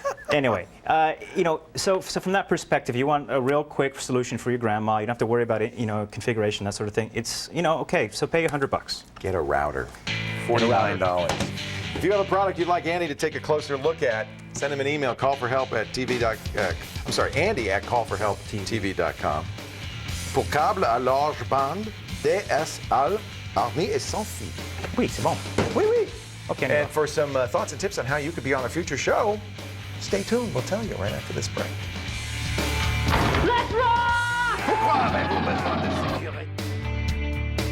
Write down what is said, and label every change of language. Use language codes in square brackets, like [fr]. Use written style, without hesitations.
[en] Anyway, so from that perspective, you want a real quick solution for your grandma. You don't have to worry about it, configuration, that sort of thing. It's, okay, so pay $100. Get a router. $49. If you have a product you'd like Andy to take a closer look at, send him an email, Andy at callforhelptv.com. [fr] Pour câble à large bande, DSL, armé et sans fil. Oui, c'est bon. Oui, oui. [en] Okay, and for some thoughts and tips on how you could be on a future show, stay tuned. We'll tell you right after this break. Let's rock! [fr] Pourquoi avez-vous besoin de sécurité?